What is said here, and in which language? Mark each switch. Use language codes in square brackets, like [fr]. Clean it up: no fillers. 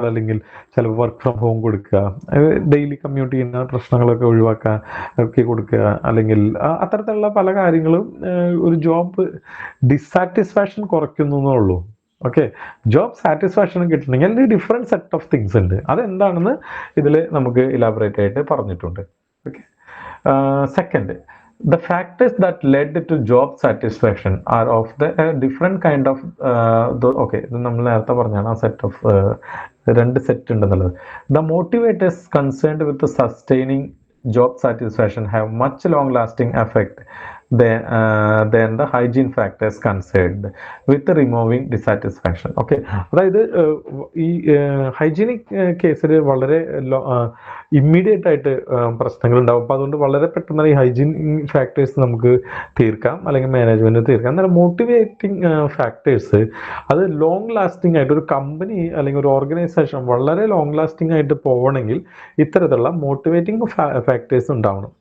[ml] അതല്ലെങ്കിൽ ചിലപ്പോൾ work from home കൊടുക്കുക, ഡെയിലി കമ്മ്യൂട്ട് ചെയ്യുന്ന പ്രശ്നങ്ങളൊക്കെ ഒഴിവാക്കാൻ ഒക്കെ കൊടുക്കുക, അല്ലെങ്കിൽ അത്തരത്തിലുള്ള പല കാര്യങ്ങളും ഒരു ജോബ് ഡിസാറ്റിസ്ഫാക്ഷൻ കുറയ്ക്കുന്നു എന്നുള്ളൂ. ഓക്കെ, ജോബ് സാറ്റിസ്ഫാക്ഷൻ കിട്ടണമെങ്കിൽ ഡിഫറെൻറ്റ് സെറ്റ് ഓഫ് തിങ്സ് ഉണ്ട്. അതെന്താണെന്ന് ഇതിൽ നമുക്ക് ഇലാബറേറ്റ് ആയിട്ട് പറഞ്ഞിട്ടുണ്ട്. [en] okay, second, the factors that led to job satisfaction are of the different kind of okay, [ml] ഇത് നമ്മൾ നേരത്തെ പറഞ്ഞാണ് ആ സെറ്റ് ഓഫ് രണ്ട് സെറ്റ് ഉണ്ടെന്നുള്ളത്. [en] The motivators concerned with the sustaining job satisfaction have much long lasting effect than the hygiene factors concerned with removing dissatisfaction. [ml] Okay, അതായത് ഈ hygienic കേസിൽ വളരെ ഇമ്മീഡിയറ്റ് ആയിട്ട് പ്രശ്നങ്ങൾ ഉണ്ടാവും. അപ്പോൾ അതുകൊണ്ട് വളരെ പെട്ടെന്ന് ഈ ഹൈജീൻ ഫാക്ടേഴ്സ് നമുക്ക് തീർക്കാം, അല്ലെങ്കിൽ മാനേജ്മെൻറ്റ് തീർക്കാം. എന്നാൽ മോട്ടിവേറ്റിംഗ് ഫാക്ടേഴ്സ് അത് ലോങ് ലാസ്റ്റിംഗ് ആയിട്ട് ഒരു കമ്പനി അല്ലെങ്കിൽ ഒരു ഓർഗനൈസേഷൻ വളരെ ലോങ് ലാസ്റ്റിംഗ് ആയിട്ട് പോകണമെങ്കിൽ ഇത്തരത്തിലുള്ള മോട്ടിവേറ്റിംഗ് ഫാക്ടേഴ്സ് ഉണ്ടാവണം.